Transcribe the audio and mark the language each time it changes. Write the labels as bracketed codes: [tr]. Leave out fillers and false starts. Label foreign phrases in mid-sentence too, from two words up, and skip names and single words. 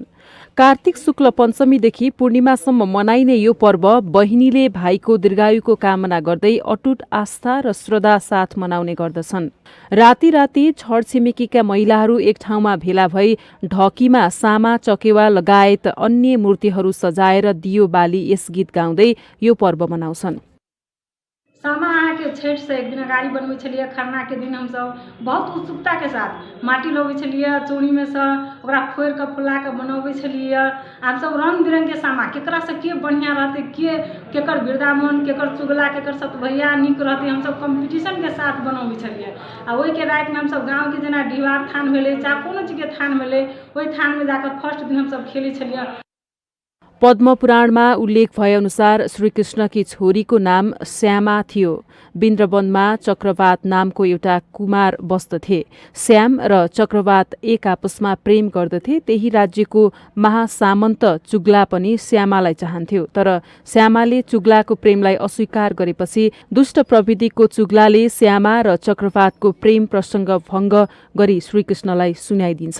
[ne] कार्तिक शुक्ल पञ्चमीदेखि पूर्णिमासम्म मनाइने यो पर्व बहिनीले भाइको दीर्घायुको कामना गर्दै अटुट आस्था र श्रद्धा साथ मनाउने गर्दछन्। राति राति छरछिमेकीका महिलाहरू एक ठाउँमा भेला भई ढकीमा सामा चकेवा लगायत अन्य मूर्तिहरू सजाएर दियो बाली यस गीत गाउँदै यो पर्व मनाउँछन्। [mai] सामा अहाँके छठि से एक दिन अगाड़ी बनबै छलियै। खरना के दिन हमसब बहुत उत्सुकता के साथ माटी लबै छलियै, चूड़ी में से ओकरा फोड़ के फुला के बनबै छलियै। हमसब रंग बिरंग के सामा केकरा से के बढ़िया रहते, केकर वृंदावन, केकर चुगला, केकर सतभैया नीक रहते, हमसब कंपटीशन के साथ बनबै छलियै। आ ओहि के रात में हमसब गांव के जेना डिहवार थान भेलै चाहे कोनो चीज के थान भेलै ओहि थान में जाकर फर्स्ट दिन हमसब खेलै छलियै। [ne] पद्म पुराणमा उल्लेख भए अनुसार श्रीकृष्णकी छोरीको नाम श्यामा थियो। बिन्द्रवनमा चक्रवात नामको एउटा कुमार बस्दथे। श्याम र चक्रवात एक आपसमा प्रेम गर्दथे। त्यही राज्यको महासामन्त चुग्ला पनि श्यामालाई चाहन्थ्यो, तर श्यामाले चुग्लाको प्रेमलाई अस्वीकार गरेपछि दुष्ट प्रवृत्तिको चुग्लाले श्यामा र चक्रवातको प्रेम प्रसङ्ग भङ्ग गरी श्रीकृष्णलाई सुनाइदिन्छ।